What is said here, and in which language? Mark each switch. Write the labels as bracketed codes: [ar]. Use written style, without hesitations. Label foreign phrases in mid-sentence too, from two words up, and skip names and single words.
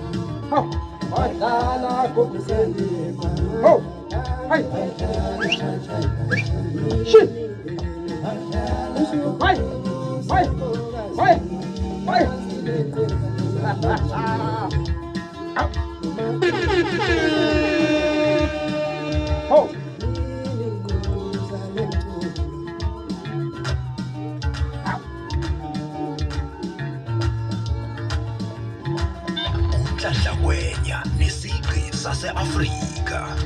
[nd] wadala gogukeli ho hai shit hai hai hai hai ho Umdladlangwenya nesigqi sase-Afrika.